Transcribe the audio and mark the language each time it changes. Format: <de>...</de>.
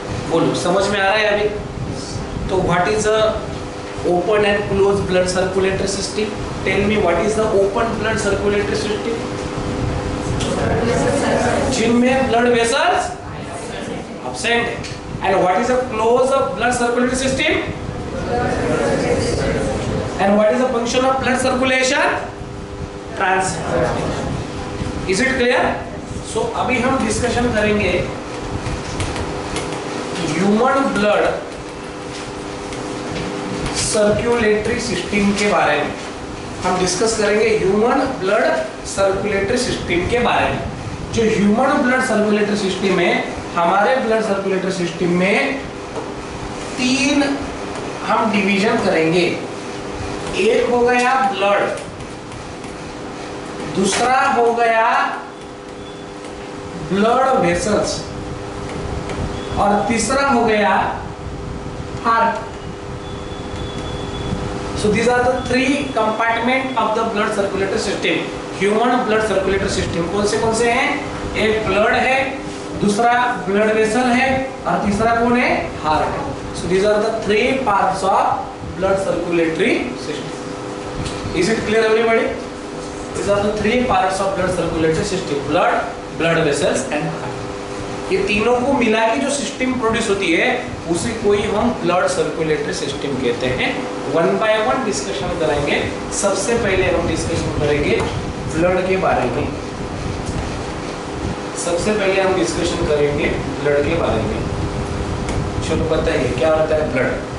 <hi>बोलो समझ में आ रहा है अभी? तो</hi> <en>What is a open and close blood circulatory system? Tell me what is the open blood circulatory system?</en> <hi>जिनमें ब्लड वेसल्स एब्सेंट है.</hi> <en>And what is a close blood circulatory system? And what is the function of blood circulation? Transfusion. Is it clear?</en> <hi>So अभी हम discussion करेंगे human blood circulatory system के बारे में. हम discuss करेंगे ह्यूमन ब्लड सर्कुलेटरी सिस्टम के बारे में. जो ह्यूमन ब्लड सर्कुलेटरी सिस्टम है, हमारे ब्लड सर्कुलेटरी सिस्टम में 3 हम डिवीजन करेंगे. एक हो गया ब्लड, दूसरा हो गया ब्लड वेसल्स, और तीसरा हो गया heart.</hi> <en>So these are the three compartment of the blood circulatory system. Human blood circulatory system</en> <hi>कौन से हैं? एक ब्लड है, दूसरा ब्लड वेसल है, और तीसरा कौन है? हार्ट है।</hi> <en>So these are the three parts of blood circulatory system. Is it clear everybody? These are the three parts of blood circulatory system: blood, blood vessels and heart.</en> <hi>ये तीनों को मिला के जो सिस्टम प्रोड्यूस होती है उसे कोई हम ब्लड सर्कुलेटरी सिस्टम कहते हैं। वन बाय वन डिस्कशन करेंगे। सबसे पहले हम डिस्कशन करेंगे ब्लड के बारे में। सबसे पहले हम डिस्कशन करेंगे ब्लड के बारे में। चलो बताइए क्या होता है ब्लड?</hi>